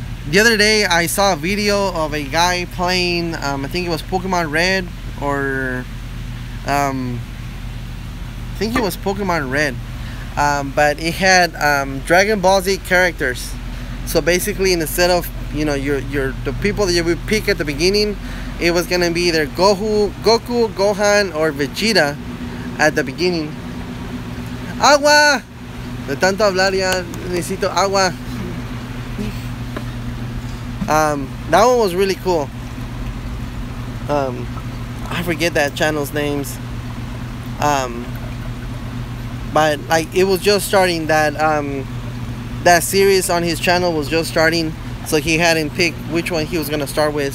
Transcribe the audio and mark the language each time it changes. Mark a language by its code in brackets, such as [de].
[en] The other day I saw a video of a guy playing, I think it was Pokemon Red, or I think it was Pokemon Red, but it had Dragon Ball Z characters. So basically, instead of the people that you would pick at the beginning, it was gonna be either Goku, Gohan, or Vegeta at the beginning. [es] Agua. De tanto hablar ya necesito agua. [en] That one was really cool. I forget that channel's names. But like it was just starting. That series on his channel was just starting, so he hadn't picked which one he was gonna start with.